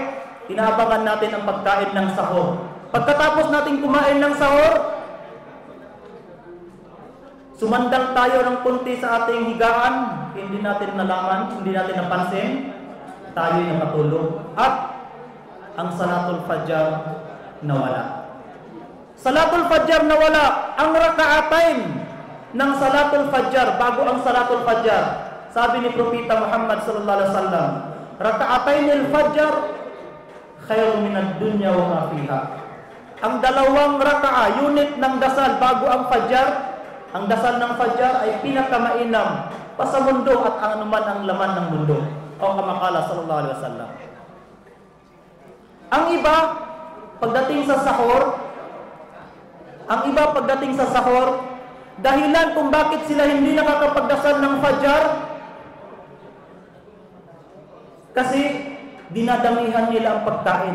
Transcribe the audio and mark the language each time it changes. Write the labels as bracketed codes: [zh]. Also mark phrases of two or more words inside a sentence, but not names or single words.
[tl] Inaabangan natin ang pagkain ng sahur. Pagkatapos natin kumain ng sahur, sumandal tayo ng kunti sa ating higaan, hindi natin nalaman, hindi natin napansin, tayo ay nakatulog. At ang [ar] صلاة الفجر [tl] nawala. [ar] صلاة الفجر [tl] nawala. Ang rakaatain ng [ar] صلاة الفجر, [tl] bago ang [ar] صلاة الفجر, [tl] sabi ni Propeta Muhammad [ar] صلى الله عليه وسلم, ركعتا الفجر خير من الدنيا وما فيها. [tl] Ang dalawang raka'a, unit ng dasal bago ang Fajr, ang dasal ng Fajr ay pinakamainam pa sa mundo at anuman ang laman ng mundo. [ar] أو كما قال صلى الله عليه وسلم. [tl] Ang iba pagdating sa sahur, dahilan kung bakit sila hindi nakakapagdasal ng Fajr, kasi dinadamihan nila ang pagkain.